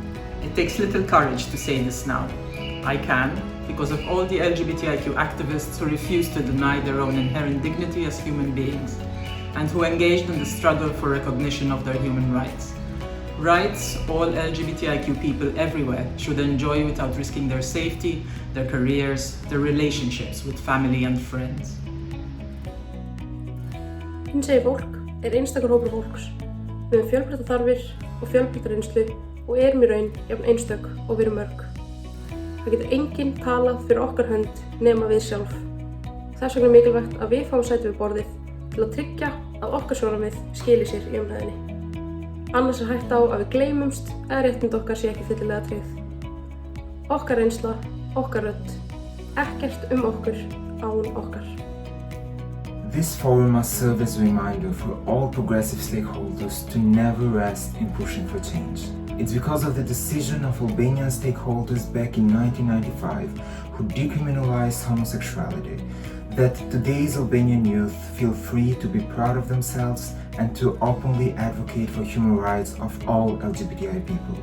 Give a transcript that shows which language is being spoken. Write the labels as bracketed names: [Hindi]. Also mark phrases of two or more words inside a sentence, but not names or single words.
[English] It takes little courage to say this now. I can, because of all the LGBTIQ activists who refuse to deny their own inherent dignity as human beings, and who engaged in the struggle for recognition of their human rights. Rights all LGBTIQ people everywhere should enjoy without risking their safety, their careers, their relationships with family and friends. [Icelandic] Hinsegin fólk einstakar hópur fólks. Við höfum fjölbreyttar þarfir og fjölbreytta reynslu og erum í raun jafn einstök og við erum mörg. Það getur enginn talað fyrir okkar hönd nema við sjálf. Þess vegna mikilvægt að við fáum sæti við borðið til að tryggja að okkar sjónarmið skili sér í umræðunni. Annars hætta á að við gleymumst eða réttindi okkar sé ekki fyllilega tryggð. Okkar reynsla, okkar rödd, ekkert okkur án okkar. [English] This forum must serve as a reminder for all progressive stakeholders to never rest in pushing for change. It's because of the decision of Albanian stakeholders back in 1995 who decriminalized homosexuality that today's Albanian youth feel free to be proud of themselves and to openly advocate for human rights of all LGBTI people.